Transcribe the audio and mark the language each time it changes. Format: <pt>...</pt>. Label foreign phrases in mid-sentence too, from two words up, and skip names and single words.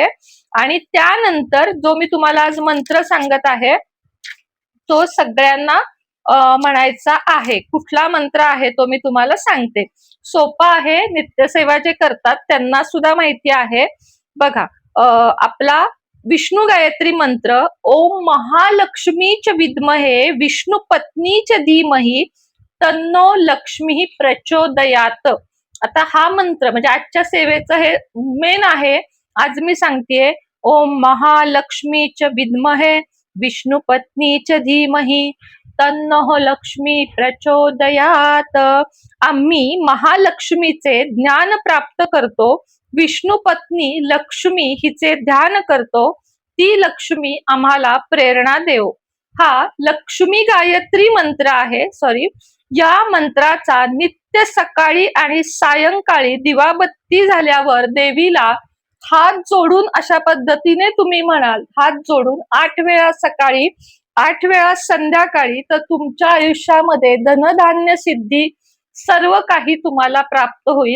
<mr>आणि त्यानंतर जो मी तुम्हाला आज मंत्र सांगत आहे तो सगळ्यांना म्हणायचा आहे. कुठला मंत्र आहे तो मी तुम्हाला सांगते. सोपा आहे, नित्यसेवा जे करतात त्यांना सुद्धा माहिती आहे. बघा, आपला विष्णू गायत्री मंत्र,</mr> <sa>ओम महालक्ष्मीच विद्महे विष्णू पत्नीच धीमहि तन्नो लक्ष्मी प्रचोदयात.</sa> <mr>आता हा मंत्र म्हणजे आजच्या सेवेचं हे मेन आहे. आज मी सांगतेय,</mr> <sa>ओम महालक्ष्मीच विद्महे विष्णू पत्नीच धीमहि तन्नो लक्ष्मी प्रचोदयात.</sa> <mr>आम्ही महालक्ष्मीचे ज्ञान प्राप्त करतो, विष्णू पत्नी लक्ष्मी हिचे ध्यान करतो, ती लक्ष्मी आम्हाला प्रेरणा देव. हा लक्ष्मी गायत्री मंत्र आहे. सॉरी, या मंत्राचा नित्य सकाळी आणि सायंकाळी दिवाबत्ती झाल्यावर देवीला हात जोडून अशा पद्धतीने तुम्ही म्हणाल, हात जोडून 8 वेळा सकाळी, 8 वेळा संध्याकाळी, तर तुमच्या आयुष्यामध्ये धनधान्य सिद्धी सर्व काही तुम्हाला प्राप्त होईल.</mr>